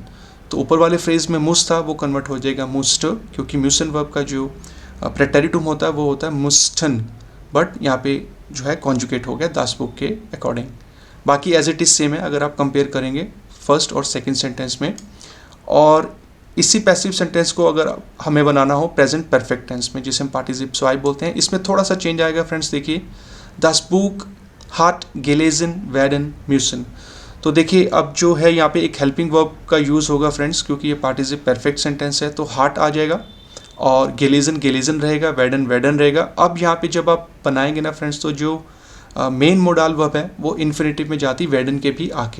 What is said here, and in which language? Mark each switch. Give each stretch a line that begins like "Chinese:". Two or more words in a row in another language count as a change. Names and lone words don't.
Hindi: तो ऊपर वाले फ्रेज में मुस्ट था, वो कन्वर्ट हो जाएगा मुस्ट, क्योंकि म्यूसन वर्ब का जो प्रेटेरिटुम होता है वो होता है मुस्टन, बट यहाँ पे जो है कॉन्जुगेट हो गया
German: das Buch
Hindi: के अकॉर्डिंग। बाकी
English: as it is same
Hindi: है अगर आप कंपेयर करेंगे फर्स्ट और
English: second sentence
Hindi: में। और इसी
English: passive sentence
Hindi: को अगर हमें बनाना हो
English: present perfect tense
Hindi: में, जिसे हम पार्टिसिप आई बोलते हैं, इसमें थोड़ा सा चेंज आएगा फ्रेंड्स। देखिए,
German: das Buch hat gelesen werden müssen।
Hindi: तो देखिए अब जो है यहाँ पे एक
English: helping verb
Hindi: का यूज़ होगा फ्रेंड्स, क्योंकि ये पार्टिसिप परफेक्ट सेंटेंस है, तो हार्ट आ जाएगा और गेलेजन रहेगा, वेडन रहेगा। अब यहाँ पे जब आप बनाएंगे ना फ्रेंड्स, तो जो
English: main modal verb
Hindi: है वो इन्फिनेटिव में जाती वेडन के भी आके।